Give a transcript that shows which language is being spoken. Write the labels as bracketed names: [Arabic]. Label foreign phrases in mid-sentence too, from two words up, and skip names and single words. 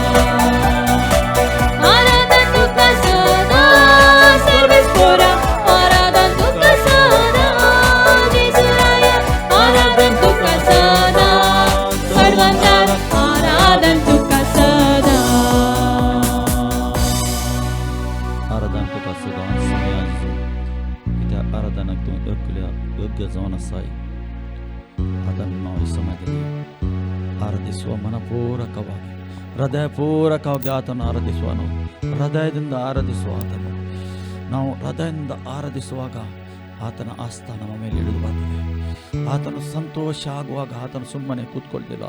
[Konkani] आराधन तुका सदा सर्वेच पोरा आराधन तुका सदा जेजुराया आराधन तुका सदा सर्वंदार आराधन तुका सदा आराधन तुका सदा समयाचो कित्याक आराधनाक तूं योग्य जावन आसाय [Kannada] ಆತನ ನಾವು ಈ ಸಮಯದಲ್ಲಿ ಆರಾಧಿಸುವ ಮನಪೂರ್ವಕವಾಗಿ ಹೃದಯಪೂರ್ವಕವಾಗಿ ಆತನ ಆರಾಧಿಸುವನು ಹೃದಯದಿಂದ ಆರಾಧಿಸುವ ಆತನು ನಾವು ಹೃದಯದಿಂದ ಆರಾಧಿಸುವಾಗ ಆತನ ಆಸ್ಥಾನ ನಮ್ಮ ಮೇಲೆ ಇಳಿದು ಬರ್ತದೆ ಆತನು ಸಂತೋಷ ಆಗುವಾಗ ಆತನು ಸುಮ್ಮನೆ ಕೂತ್ಕೊಳ್ತಿಲ್ಲ